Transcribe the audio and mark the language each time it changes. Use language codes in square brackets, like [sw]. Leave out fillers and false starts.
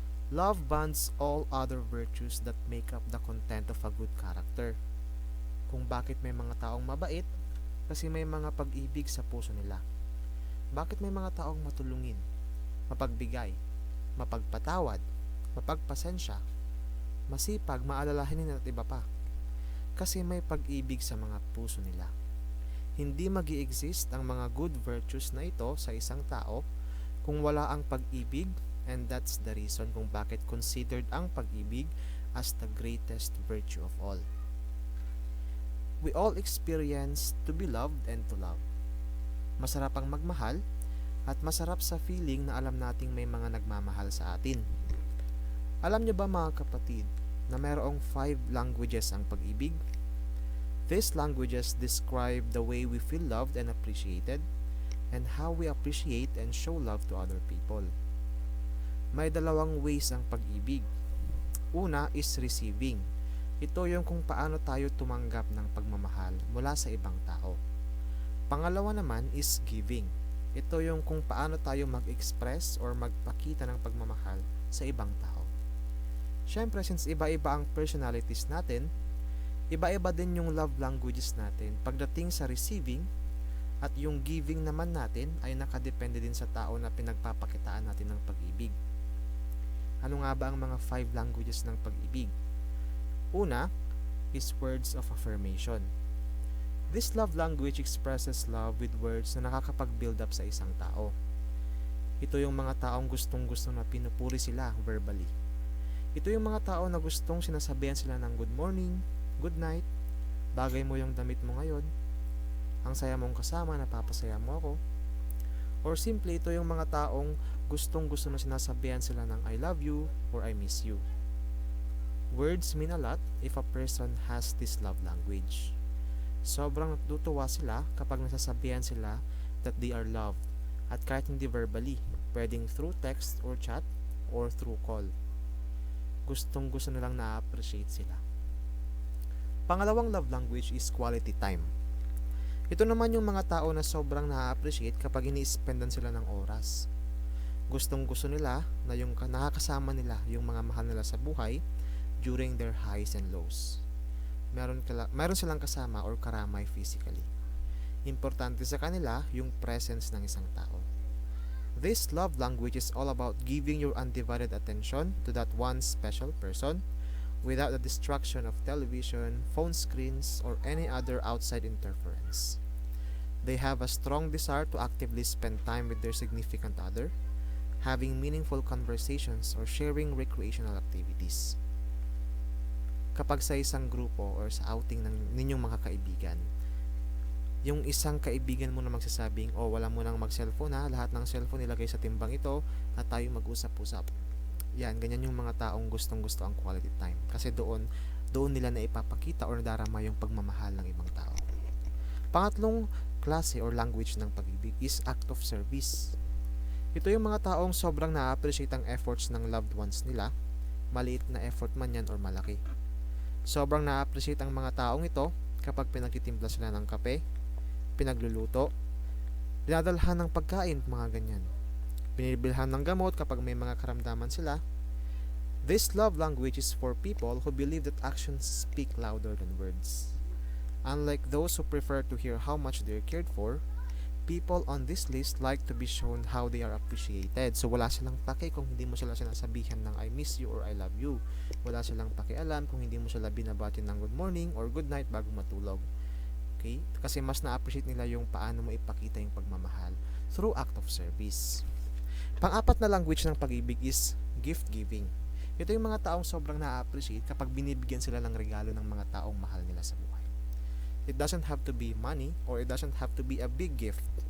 [en] Love bonds all other virtues that make up the content of a good character. [tl] Kung bakit may mga taong mabait, kasi may mga pag-ibig sa puso nila. Bakit may mga taong matulungin, mapagbigay, mapagpatawad, mapagpasensya, masipag, maalalahanin at iba pa? Kasi may pag-ibig sa mga puso nila. Hindi mag-i-exist ang mga good virtues na ito sa isang tao kung wala ang pag-ibig, [en] and that's the reason [tl] kung bakit considered ang pag-ibig as the greatest virtue of all. [en] We all experience to be loved and to love. [tl] Masarap ang magmahal at masarap sa feeling na alam nating may mga nagmamahal sa atin. Alam niyo ba mga kapatid na mayroong 5 languages ang pag-ibig? [en] These languages describe the way we feel loved and appreciated and how we appreciate and show love to other people. [tl] May dalawang ways ang pag-ibig. Una is receiving. Ito yung kung paano tayo tumanggap ng pagmamahal mula sa ibang tao. Pangalawa naman is giving. Ito yung kung paano tayo mag-express or magpakita ng pagmamahal sa ibang tao. Siyempre, since iba-iba ang personalities natin, iba-iba din yung love languages natin pagdating sa receiving, at yung giving naman natin ay nakadepende din sa tao na pinagpapakitaan natin ng pag-ibig. Ano nga ba ang mga 5 languages ng pag-ibig? [en] Una is words of affirmation. This love language expresses love with words [tl] na nakakapag-build up sa isang tao. Ito yung mga taong gustong-gusto na pinupuri sila verbally. Ito yung mga tao na gustong sinasabihan sila ng [en] good morning, good night, [tl] bagay mo yung damit mo ngayon, ang saya mong kasama, napapasaya mo ako. Or simply, ito yung mga taong gustong-gusto na sinasabihan sila ng [en] I love you or I miss you. Words mean a lot if a person has this love language. [tl] Sobrang natutuwa sila kapag nasasabihan sila [en] that they are loved, [tl] at kahit hindi verbally, pwedeng [en] through text or chat or through call. [tl] Gustong-gusto nilang na-appreciate sila. Pangalawang love language is quality time. Ito naman yung mga tao na sobrang na-appreciate kapag ini-spendan sila ng oras. Gustong-gusto nila na yung nakakasama nila yung mga mahal nila sa buhay [en] during their highs and lows. [tl] Meron silang kasama or karamay physically. Importante sa kanila yung presence ng isang tao. [en] This love language is all about giving your undivided attention to that one special person without the distraction of television, phone screens, or any other outside interference. They have a strong desire to actively spend time with their significant other, having meaningful conversations or sharing recreational activities. [tl] Kapag sa isang grupo or sa outing ng ninyong mga kaibigan, yung isang kaibigan mo na magsasabing, wala mo nang mag-cellphone ha, lahat ng cellphone nilagay sa timbang ito at tayo mag-usap-usap. Yan, ganyan yung mga taong gustong-gusto ang quality time. Kasi doon nila na ipapakita or nadarama yung pagmamahal ng ibang tao. Pangatlong klase or language ng pag-ibig is act of service. Ito yung mga taong sobrang na-appreciate ang efforts ng loved ones nila, maliit na effort man yan or malaki. Sobrang na-appreciate ang mga taong ito kapag pinagtitimpla sila ng kape, pinagluluto, Dinadalhan ng pagkain, mga ganyan. Binibilhan ng gamot kapag may mga karamdaman sila. [en] This love language is for people who believe that actions speak louder than words. Unlike those who prefer to hear how much they are cared for, people on this list like to be shown how they are appreciated. [tl] So wala silang pake kung hindi mo sila sinasabihan ng [en] I miss you or I love you. [tl] Wala silang pakialam kung hindi mo sila binabati ng [en] good morning or good night [tl] bago matulog. Okay? Kasi mas na-appreciate nila yung paano mo ipakita yung pagmamahal through act of service. Pang-apat na language ng pag-ibig is gift giving. Ito yung mga taong sobrang na-appreciate kapag binibigyan sila ng regalo ng mga taong mahal nila sa buhay. [en] It doesn't have to be money or it doesn't have to be a big gift.